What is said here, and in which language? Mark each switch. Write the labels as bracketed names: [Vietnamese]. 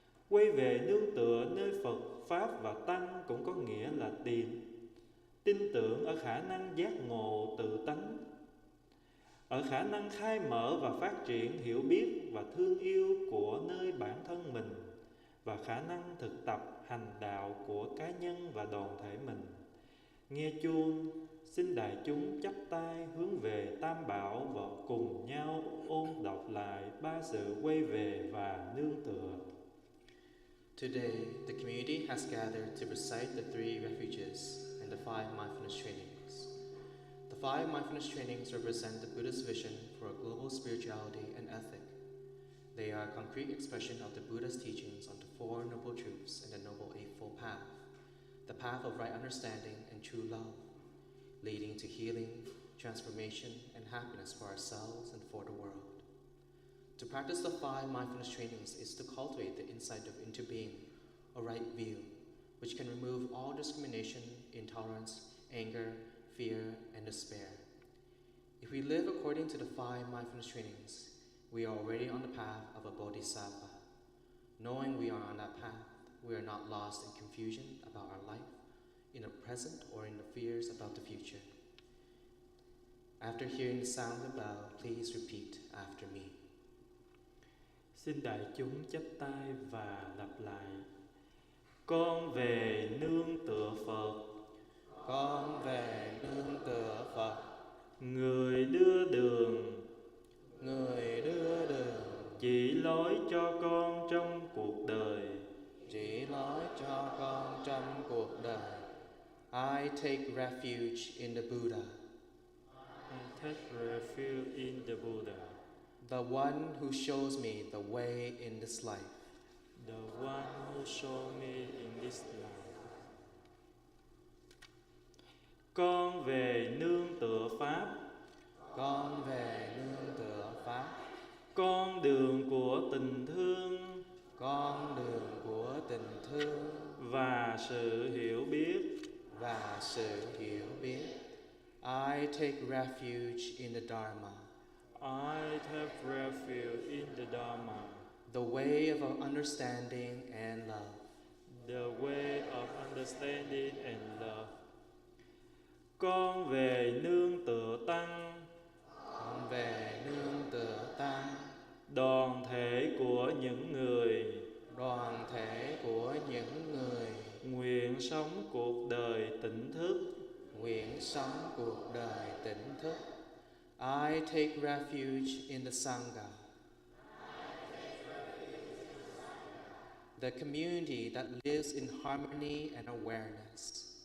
[Vietnamese] Quay về nương tựa nơi Phật, Pháp và Tăng cũng có nghĩa là tin tưởng ở khả năng giác ngộ tự tánh, ở khả năng khai mở và phát triển hiểu biết và thương yêu của nơi bản thân mình, và khả năng thực tập hành đạo của cá nhân và đoàn thể mình. Nghe chuông, xin đại chúng chắp tay hướng về Tam Bảo và cùng nhau ôn đọc lại ba sự quay về và nương tựa. [English] Today, the community has gathered to recite the 3 refuges and the 5 mindfulness trainings. The 5 mindfulness trainings represent the Buddha's vision for a global spirituality and ethic. They are a concrete expression of the Buddha's teachings on the 4 Noble Truths and the Noble Eightfold Path, the path of right understanding and true love, leading to healing, transformation, and happiness for ourselves and for the world. To practice the 5 mindfulness trainings is to cultivate the insight of into being, a right view, which can remove all discrimination, intolerance, anger, fear, and despair. If we live according to the 5 mindfulness trainings, we are already on the path of a bodhisattva. Knowing we are on that path, we are not lost in confusion about our life, in the present, or in the fears about the future. After hearing the sound of the bell, please repeat after me. [Vietnamese] Xin đại chúng chắp tay và lặp lại. Con về nương tựa Phật. Con về nương tựa Phật. Người đưa đường. Người đưa đường. Chỉ lối cho con trong cuộc đời. Chỉ lối cho con trong cuộc đời. [English] I take refuge in the Buddha. I take refuge in the Buddha. The one who shows me the way in this life. The one who showed me in this life. [Vietnamese] Con về nương tựa Pháp. Con về nương tựa Pháp. Con đường của tình thương. Con đường của tình thương. Và sự hiểu biết. Và sự hiểu biết. [English] I take refuge in the Dharma. I take refuge in the Dharma. The way of understanding and love. The way of understanding and love. [Vietnamese] Con về nương tựa Tăng. Con về nương tựa Tăng. Đoàn thể của những người. Đoàn thể của những người. Nguyện sống cuộc đời tỉnh thức. Nguyện sống cuộc đời tỉnh thức. [English] I take refuge in the Sangha. The community that lives in harmony and awareness.